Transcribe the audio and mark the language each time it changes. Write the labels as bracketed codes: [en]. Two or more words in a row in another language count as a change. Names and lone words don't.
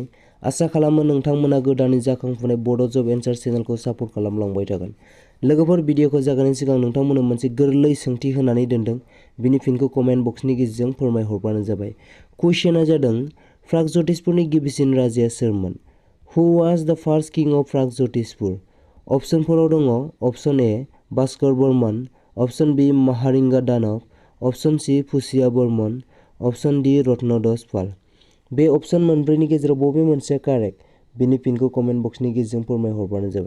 [brx] आसा खालामो नोंथांमोना गोदानै जाखांफुनाय बड' जब एन्सार चेनेलखौ सापर्ट खालामलांबाय थागोन। लोगोफोर भिडिअखौ जागायनायनि सिगां नोंथांमोननो मोनसे गोरलै सोंथि होनानै दोनदों। बिनि फिनखौ कमेन्ट बक्सनि गेजेरजों फोरमायहरबानो जाबाय। कुइसना जादों प्रागज्यतिसपुरनि गिबिसिन राजाया सोरमोन? [en] Who was the first king of Pragjyotishpur? [brx] अपसनफोराव दङ अपसन ए भास्कर बर्मन, अपसन बी महारिंगा दानव, अपसन सी पुसिया बर्मन, अपसन डी रत्नदास पाल। बे अपसन मोनब्रैनि गेजेराव बबे मोनसेया कारेक्ट? बिनि फिनखौ कमेन्ट बक्सनि गेजेरजों फोरमायहरबानो जाबाय।